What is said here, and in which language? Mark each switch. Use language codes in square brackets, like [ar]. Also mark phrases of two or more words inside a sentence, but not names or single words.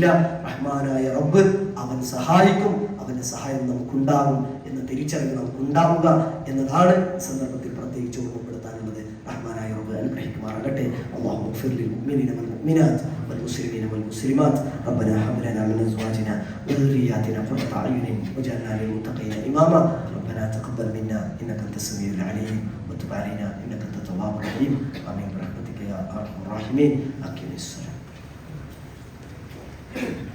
[ml] റഹ്മാനായ റബ്ബ് അവൻ സഹായിക്കും, അവന്റെ സഹായം നമുക്കുണ്ടാകും എന്ന തിരിച്ചറിവ് നമുക്കുണ്ടാവുക എന്നതാണ് സന്ദർഭത്തിൽ പ്രത്യേകിച്ച് ഓർമ്മപ്പെടുത്താനുള്ളത്. റഹ്മാനായ റബ്ബ് അനുഗ്രഹിക്കുമാറാകട്ടെ. [ar] الله اغفر للمؤمنين والمؤمنات والمسلمين والمسلمات. ربنا هب لنا من أزواجنا وذرياتنا قرة أعين واجعلنا للمتقين إماما. ربنا تقبل منا انك انت السميع العليم وتب علينا انك انت التواب الرحيم. امين برحمتك يا ارحم الراحمين. اقم الصلاه.